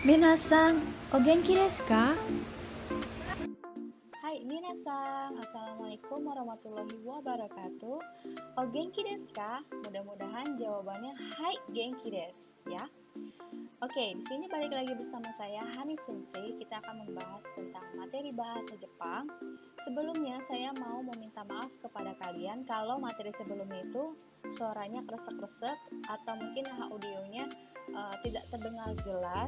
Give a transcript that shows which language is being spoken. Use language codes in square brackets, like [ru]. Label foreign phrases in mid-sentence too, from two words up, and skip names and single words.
[ja] みなさん、お元気ですか? はい、みなさん, [ar] السلام عليكم ورحمة الله وبركاته. [ja] お元気ですか? [id] Mudah-mudahan jawabannya [ja] はい、元気です ya. [id] Oke, di sini balik lagi bersama saya Hani Sensei. Kita akan membahas tentang materi bahasa Jepang. Sebelumnya saya mau meminta maaf kepada kalian kalau materi sebelumnya itu suaranya kresek-kresek atau mungkin audionya tidak terdengar jelas.